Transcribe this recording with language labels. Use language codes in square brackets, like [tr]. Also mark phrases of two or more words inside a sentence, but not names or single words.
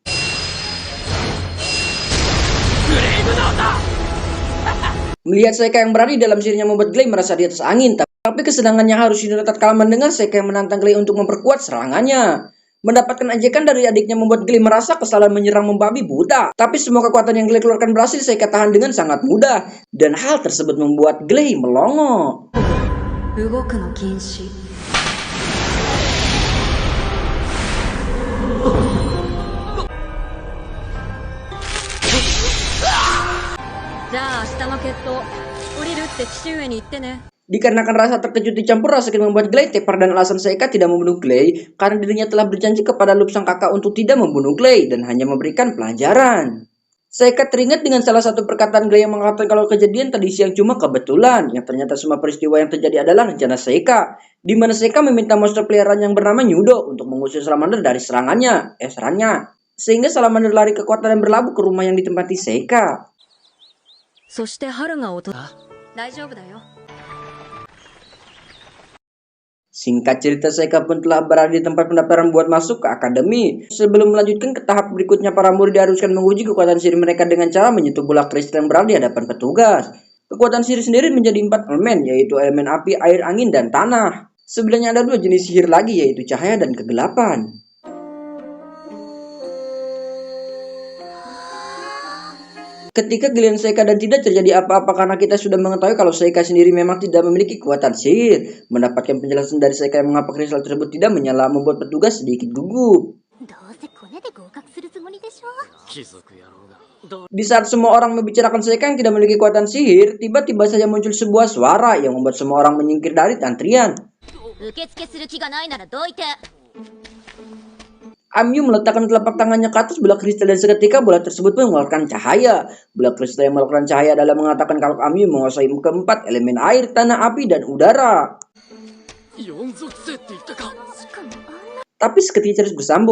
[id] Melihat Seika yang berani dalam sihirnya membuat Glay merasa di atas angin, tapi kesenangannya harus didapat tatkala mendengar Seika yang menantang Glay untuk memperkuat serangannya. Mendapatkan ajakan dari adiknya membuat Glay merasa kesalahan menyerang membabi buta. Tapi semua kekuatan yang Glay keluarkan berhasil Seika tahan dengan sangat mudah, dan hal tersebut membuat Glay melongo. [ja] 動くの禁止。じゃあ明日の決闘降りるって父上に言ってね。 [id] Dikarenakan rasa terkejut dicampur rasa sakit membuat Glay tepar dan alasan Seika tidak membunuh Glay karena dirinya telah berjanji kepada Lup sang kakak untuk tidak membunuh Glay dan hanya memberikan pelajaran. Seika teringat dengan salah satu perkataan Gray yang mengatakan kalau kejadian tadi siang cuma kebetulan, yang ternyata semua peristiwa yang terjadi adalah rencana Seika, di mana Seika meminta monster peliharaan yang bernama Nyudo untuk mengusir Salamander dari serangnya, sehingga Salamander lari ke kota dan berlabuh ke rumah yang ditempati Seika. [ja] そして春が訪れ大丈夫だよ [id] Singkat cerita, Seika pun telah berada di tempat pendaftaran buat masuk ke akademi. Sebelum melanjutkan ke tahap berikutnya, para murid diharuskan menguji kekuatan sihir mereka dengan cara menyentuh bola kristal yang berada di hadapan petugas. Kekuatan sihir sendiri menjadi 4 elemen, yaitu elemen api, air, angin, dan tanah. Sebenarnya ada 2 jenis sihir lagi, yaitu cahaya dan kegelapan. Ketika giliran Seika dan tidak terjadi apa-apa karena kita sudah mengetahui kalau Seika sendiri memang tidak memiliki kekuatan sihir. Mendapatkan penjelasan dari Seika yang mengapa kristal tersebut tidak menyala membuat petugas sedikit gugup. [ja] どうせコネで合格するつもりでしょ。 [id] Di saat semua orang membicarakan Seika yang tidak memiliki kekuatan sihir, tiba-tiba saja muncul sebuah suara yang membuat semua orang menyingkir dari antrian. [ja] 受付する気がないならどいて。 [id] Amyu meletakkan telapak tangannya ke atas bola kristal dan seketika bola tersebut pun mengeluarkan cahaya. Bola kristal yang mengeluarkan cahaya adalah mengatakan kalau Amyu menguasai keempat elemen air, tanah, api, dan udara. Tapi seketika terus bersambung.